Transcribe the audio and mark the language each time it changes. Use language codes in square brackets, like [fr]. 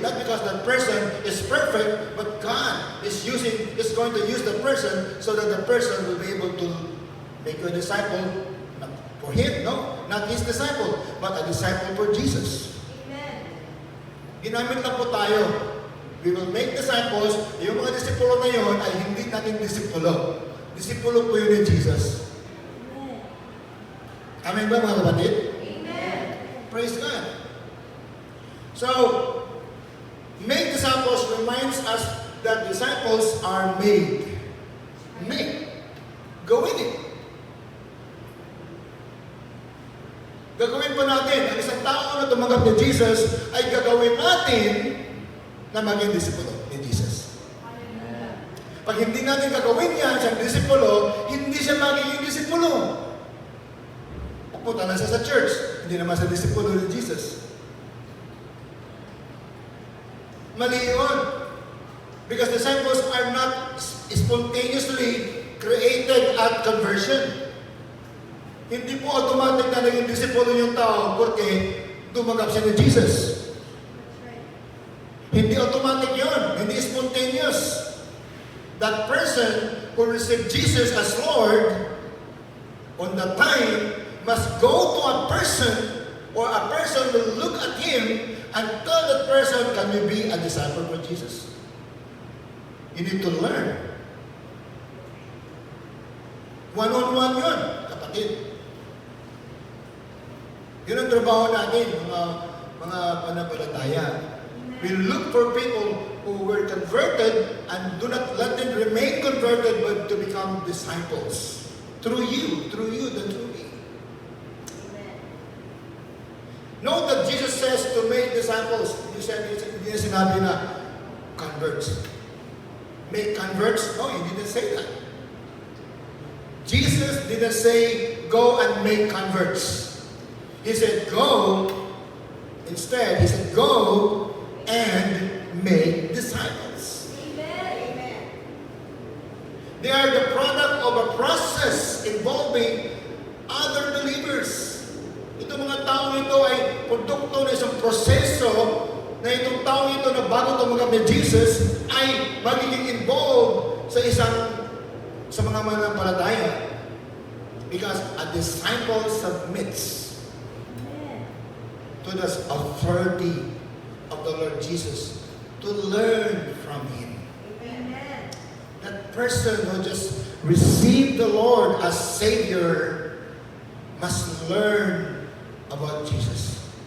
[en] Not because that person is perfect, but God is going to use the person so that the person will be able to make you a disciple. Not for him, no, not his disciple, but a disciple for Jesus. Amen. [tl] Ginamit lang po tayo. [en] We will make disciples. [tl] Yung mga disipulo na yun ay hindi natin disipulo. Disipulo po yun ni Jesus. Amen ba mga kapatid? [en] Amen. Praise God. So, make disciples. disciples reminds us that disciples are made. [tl] Made. Gawin eh. Gagawin pa natin. Ang isang tao na tumanggap ni Jesus ay gagawin natin na maging disipulo ni Jesus. Pag hindi natin gagawin yan sa disipulo, hindi siya magiging disipulo. Pupunta na siya sa church, hindi naman sa disipulo ni Jesus. Mali yun. [en] Because disciples are not spontaneously created at conversion. [tl] Hindi po automatic na naging disipulo yung tao porque tumanggap siya ni Jesus. Hindi automatic yun. Hindi spontaneous. [en] That person who received Jesus as Lord on that time must go to a person or a person will look at him and tell that person, can you be a disciple for Jesus? You need to learn. [tl] One-on-one yun, kapatid. Yun ang trabaho natin, mga panampalataya. [en] We look for people who were converted and do not let them remain converted but to become disciples. Through you, then through me. Note that Jesus says to make disciples, [tl] hindi niya sinabi na [en] converts. Make converts? No, he didn't say that. Jesus didn't say, go and make converts. He said, go. Instead, he said, go and make disciples. Amen. They are the product of a process involving other believers. [tl] Itong mga taong ito ay produkto ng isang proseso na itong taong ito na bago tumanggap ni Jesus ay magiging involved sa mga mananampalataya. [en] Because a disciple submits to the authority of the Lord Jesus to learn from Him. Amen. That person who just received the Lord as Savior must learn about Jesus